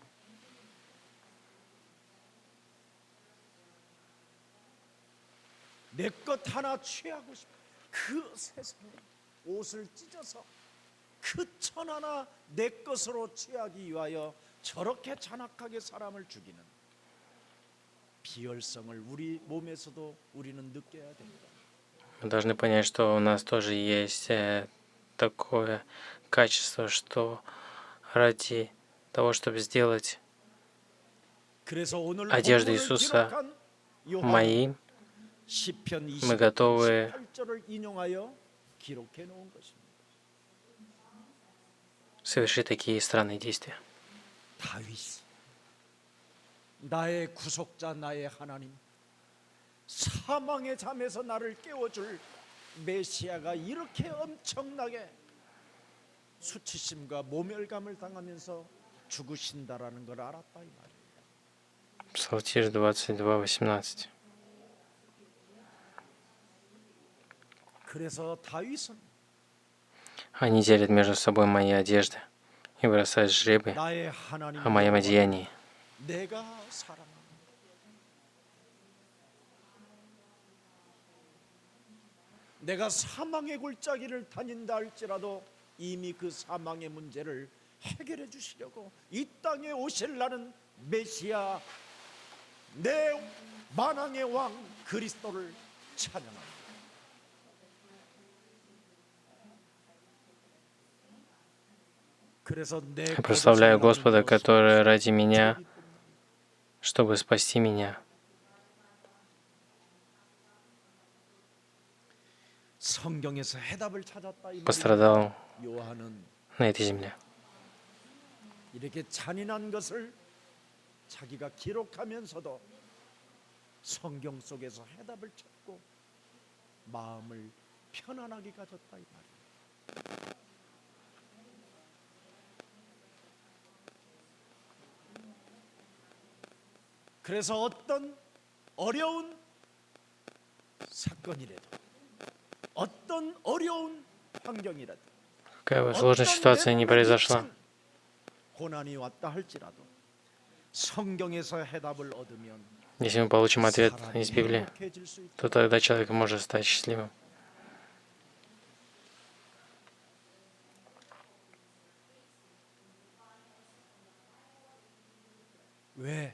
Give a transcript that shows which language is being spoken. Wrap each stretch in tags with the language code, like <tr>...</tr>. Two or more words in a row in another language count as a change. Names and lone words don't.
<ko>내 것 하나 취하고 싶어. 그 세상에 옷을 찢어서 그 천 하나 내 것으로 취하기 위하여 저렇게 잔악하게 사람을 죽이는 비열성을 우리 몸에서도 우리는 느껴야 됩니다.</ko> <ru>Мы должны понять, что у нас тоже есть такое качество, что ради того, чтобы сделать</ru> <ko>그래서 오늘</ko> <ru>одежду</ru> <ko>본문을</ko> <ru>Иисуса</ru> <ko>기록한 요한</ko> <ru>моей,</ru> <ko>시편</ko> <ru>мы готовы</ru> <ko>28절을 인용하여 기록해 놓은 것입니다.</ko> <ru>совершить такие странные действия.</ru> <ko>다윗 나의 구속자 나의 하나님 사망의 잠에서 나를 깨워줄 메시아가 이렇게 엄청나게 수치심과 모멸감을 당하면서 죽으신다라는 걸 알았다 이 말이에요.</ko> <ru>Псалтирь 22:18.</ru> <ko>그래서 다윗은</ko> <ru>Они делят между собой мои одежды и бросают жребий</ru> <ko>나의 하나님</ko> <ru>о моем одеянии.</ru> <ko>내가 사랑하는 내가 사망의 골짜기를 다닌다 할지라도 이미 그 사망의 문제를 해결해 주시려고 이 땅에 오실라는 메시아 내 만왕의 왕 그리스도를 찬양합니다. 그래서 내</ko> <ru>Я прославляю Господа, который ради меня,</ru> <ko>것을</ko> <ru>чтобы спасти меня,</ru> <ko>성경에서 해답을 찾았다 이 말이에요.</ko> <ru>пострадал</ru> <ko>요한은</ko> <ru>на этой земле.</ru> <ko>이렇게 잔인한 것을 자기가 기록하면서도 성경 속에서 해답을 찾고 마음을 편안하게 가졌다 이 말이에요. 그래서 어떤 어려운 사건이라도 어떤 어려운 환경이라도</ko> <ru>Какая бы сложная ситуация ни произошла,</ru> <ko>고난이 왔다 할지라도 성경에서 해답을 얻으면</ko> <ru>если мы получим ответ</ru> <ko>사람이</ko> <ru>из Библии,</ru> <ko>행복해질 수 있다.</ko> <ru>то тогда человек может стать счастливым.</ru> <ko>왜?</ko>